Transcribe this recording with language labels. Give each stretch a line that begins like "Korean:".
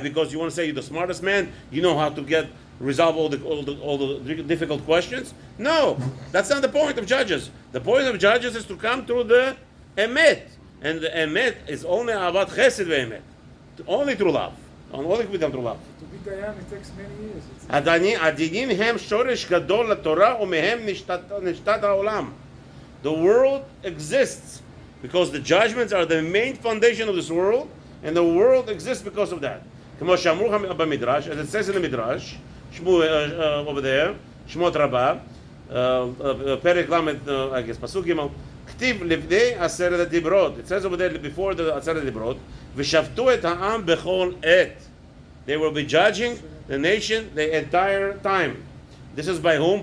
English: Because you want to say you're the smartest man. You know how to resolve all the difficult questions. No, that's not the point of judges. The point of judges is to come through the emet, and the emet is only ahavat chesed ve'emet, only through love. Only we come through love. To be Dayan, it takes many years.
Hebrew: הדינים הם שורש גדול לתורה ומהם נשתת העולם.
English: The world exists because the judgments are the main foundation of this world, and the world exists because of that.
Hebrew: כמו שאמרו במדרש,
English: as it says in the Midrash, over there,
Hebrew: שמות רבה, פרק למד,
English: I guess,
Hebrew: פסוק ג' כתיב לפני עשרת הדיברות.
English: It says over there before the
Hebrew: עשרת הדיברות, ושפטו את העם בכל עת.
English: They will be judging the nation the entire time. This is by whom?